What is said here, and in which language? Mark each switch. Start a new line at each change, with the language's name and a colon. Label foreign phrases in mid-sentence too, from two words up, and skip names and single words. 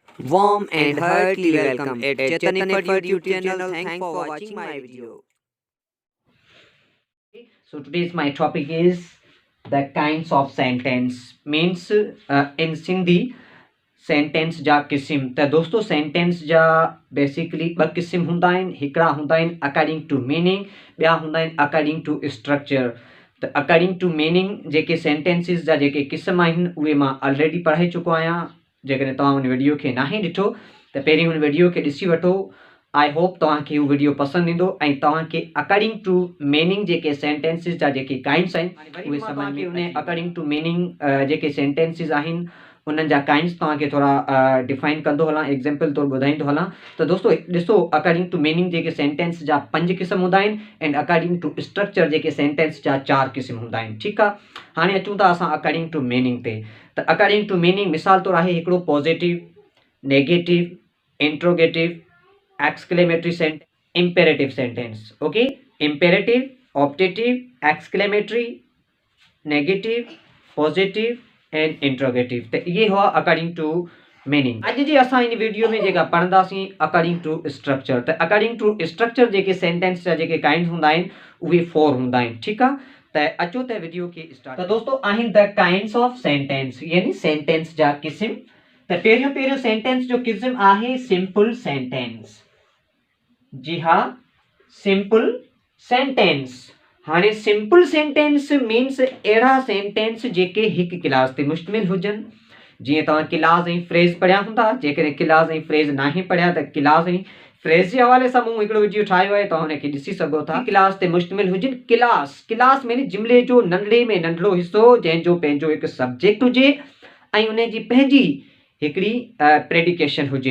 English: Warm and heartily welcome at Chetan Effort YouTube channel. Thanks for watching my video. So today's my topic is the kinds of sentence means in Sindhi
Sindhi: सेंटेंस जा क़िस्म। त दोस्तों सेंटेंस जा बेसिकली ॿ क़िस्म हूंदा आहिनि। हिकिड़ा हूंदा आहिनि
English: according to meaning,
Sindhi: ॿिया हूंदा आहिनि
English: according to structure.
Sindhi: त
English: according to meaning
Sindhi: जेके सेंटेंसिस जा जेके क़िस्म आहिनि उहे मां ऑलरेडी पढ़ाए चुको आहियां। जेकॾहिं तव्हां हुन वीडियो खे नाहे ॾिठो त पहिरीं हुन वीडियो खे ॾिसी वठो।
English: I hope
Sindhi: तव्हांखे हू वीडियो पसंदि ईंदो ऐं तव्हांखे
English: according to meaning
Sindhi: जेके सेंटेंसिस जा जेके काइंड्स आहिनि उहे सम्झ में उन
English: according to meaning
Sindhi: जेके सेंटेंसिस आहिनि उन्हनि जा काइंड्स तव्हांखे थोरा डिफाइन कंदो हलां, एग्जाम्पल तौरु ॿुधाईंदो हलां। त दोस्तों ॾिसो
English: according to meaning
Sindhi: जेके सेंटेंस जा 5 क़िस्म हूंदा आहिनि
English: and according to structure
Sindhi: जेके सेंटेंस जा 4 क़िस्म हूंदा आहिनि। ठीकु आहे, हाणे अचूं था असां
English: according to meaning
Sindhi: ते। त
English: according to meaning
Sindhi: मिसाल तौरु आहे हिकिड़ो
English: positive, negative, interrogative, exclamatory sentence, imperative sentence. OK, imperative, optative, exclamatory, negative, positive and interrogative.
Sindhi: त इहे हुआ
English: according to meaning.
Sindhi: अॼु जी असां इन वीडियो में जेका पढ़ंदासीं
English: according to structure.
Sindhi: त
English: according to structure
Sindhi: जेके सेंटेंस जा जेके काइंड हूंदा आहिनि उहे 4 हूंदा आहिनि। ठीकु आहे, त अचो त वीडियो खे स्टार्ट। त दोस्तों आहिनि
English: the kinds of sentence,
Sindhi: यानी सेंटेंस जा क़िस्म। त पहिरियों सेंटेंस जो क़िस्म आहे
English: simple sentence.
Sindhi: जी हाँ,
English: simple sentence.
Sindhi: हाणे
English: simple sentence means
Sindhi: अहिड़ा सेंटेंस जेके हिकु क्लास ते मुश्तमिल हुजनि। जीअं तव्हां क्लास ऐं फ्रेज़ पढ़िया हूंदा, जेकॾहिं क्लास ऐं फ्रेज़ नाहे पढ़िया त क्लास ऐं फ्रेज़ जे हवाले सां मूं हिकिड़ो वीडियो ठाहियो आहे, तव्हां हुनखे ॾिसी सघो था। क्लास ते मुश्तमिल हुजनि। क्लास में जुमिले जो नंढड़े में नंढड़ो हिसो जंहिंजो पंहिंजो हिकु सब्जेक्ट हुजे ऐं उन जी पंहिंजी हिकिड़ी प्रेडिकेशन हुजे।